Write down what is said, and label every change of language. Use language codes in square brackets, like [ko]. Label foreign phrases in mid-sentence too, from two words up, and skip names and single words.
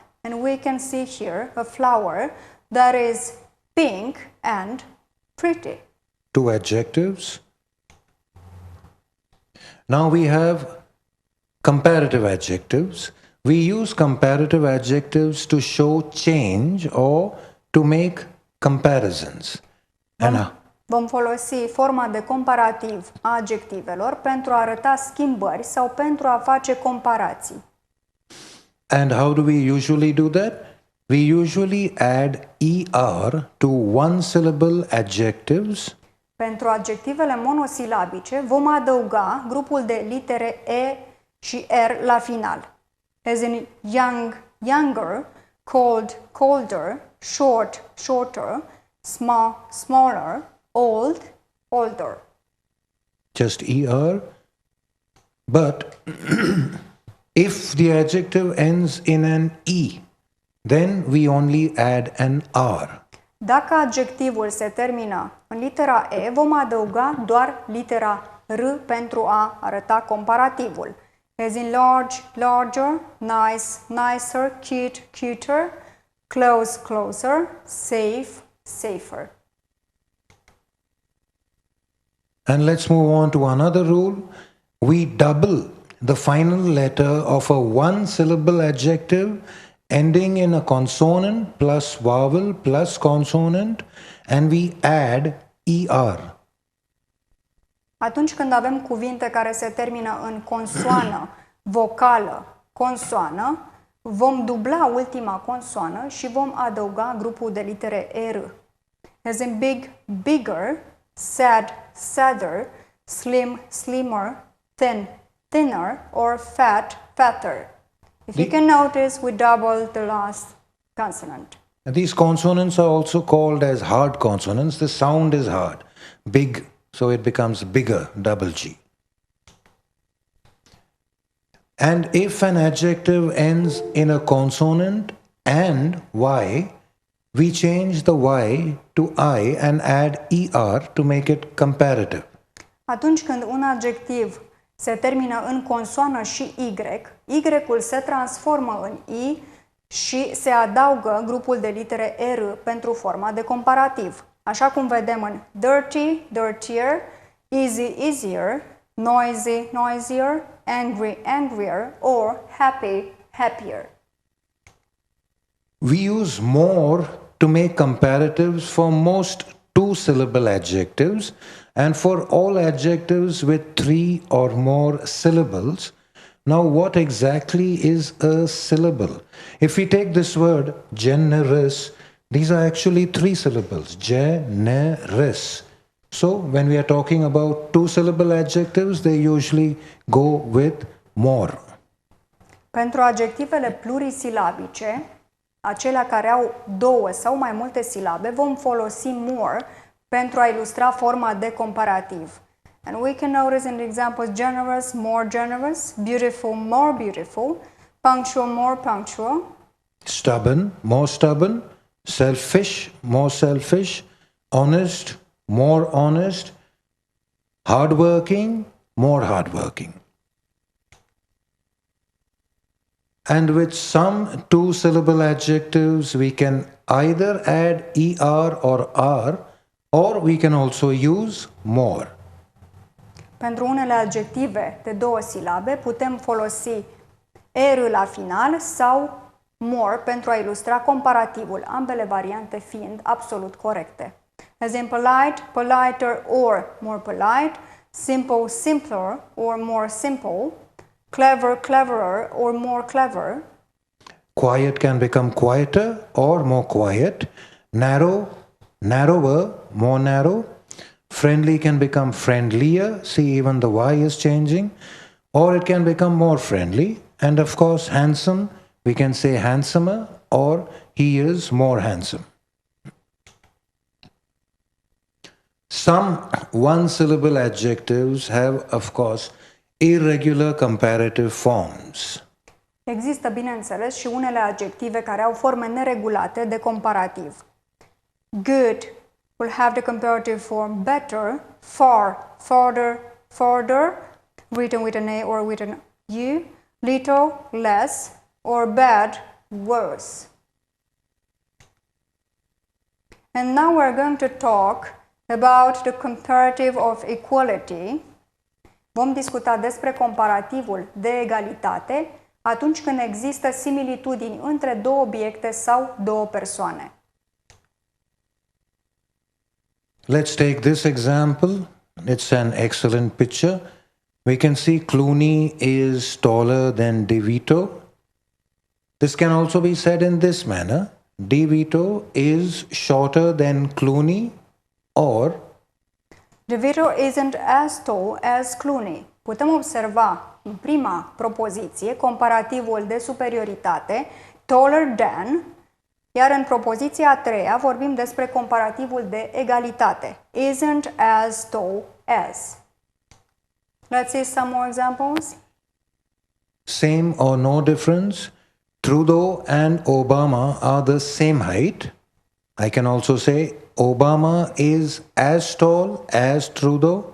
[en] And we can see here a flower that is pink and pretty. 2 adjectives. Now we have comparative adjectives. We use comparative adjectives to show change or to make comparisons. And [ro] Vom folosi forma de comparativ a adjectivelor pentru a arăta schimbări sau pentru a face comparații. [en] And how do we usually do that? We usually add ER to one-syllable adjectives. [ro] Pentru adjectivele monosilabice vom adăuga grupul de litere E și R la final. [en] As in young, younger, cold, colder, short, shorter, small, smaller, old, older. Just ER. But if the adjective ends in an E, then we only add an R. [ro] Dacă adjectivul se termină în litera E, vom adăuga doar litera R pentru a arăta comparativul. [en] As in large, larger, nice, nicer, cute, cuter, close, closer, safe, safer. And let's move on to another rule. We double the final letter of a one-syllable adjective ending in a consonant plus vowel plus consonant, and we add ER. [ro] Atunci când avem cuvinte care se termină în consoană, vocală, consoană, vom dubla ultima consoană și vom adăuga grupul de litere R. [en] As in big, bigger, sad, sadder, slim, slimmer, thin, thinner, or fat, fatter. If you can notice, we double the last consonant. And these consonants are also called as hard consonants. The sound is hard. Big, so it becomes bigger, double G. And if an adjective ends in a consonant and Y, we change the Y to I and add ER to make it comparative. [ro] Atunci când un adjectiv se termină în consoană și Y-ul se transformă în I și se adaugă grupul de litere R pentru forma de comparativ. Așa cum vedem în [en] dirty, dirtier, easy, easier, noisy, noisier, angry, angrier, or happy, happier. We use more to make comparatives for most 2-syllable adjectives and for all adjectives with 3 or more syllables. Now, what exactly is a syllable? If we take this word generous, these are actually 3 syllables. Generous. So when we are talking about two-syllable adjectives, they usually go with more. [ro] Pentru adjectivele plurisilabice, acelea care au două sau mai multe silabe, vom folosi more pentru a ilustra forma de comparativ. [en] And we can notice in the examples generous, more generous, beautiful, more beautiful, punctual, more punctual, Stubborn, more stubborn, selfish, more selfish, honest, more honest, hardworking, more hardworking. And with some two-syllable adjectives, we can either add er or r, or we can also use more. [ro] Pentru unele adjective de două silabe putem folosi er la final sau more pentru a ilustra comparativul, ambele variante fiind absolut corecte. [en] As in polite, politer or more polite, simple, simpler or more simple, clever, cleverer or more clever. Quiet can become quieter or more quiet. Narrow, narrower, more narrow. Friendly can become friendlier. See, even the Y is changing. Or it can become more friendly. And of course, handsome, we can say handsomer or he is more handsome. Some one-syllable adjectives have, of course, irregular comparative forms. [ro] Există, bineînțeles, și unele adjective care au forme neregulate de comparativ. [en] Good will have the comparative form better, far, farther, farther, written with an A or with an U, little, less, or bad, worse. And now we're going to talk about the comparative of equality. [ro] Vom discuta despre comparativul de egalitate atunci când există similitudini între două obiecte sau două persoane. [en] Let's take this example. It's an excellent picture. We can see Clooney is taller than DeVito. This can also be said in this manner. DeVito is shorter than Clooney, or DeVito isn't as tall as Clooney. [ro] Putem observa în prima propoziție comparativul de superioritate, [en] taller than, [ro] iar în propoziția a treia vorbim despre comparativul de egalitate, [en] isn't as tall as. Let's see some more examples. same or no difference. Trudeau and Obama are the same height. I can also say Obama is as tall as Trudeau.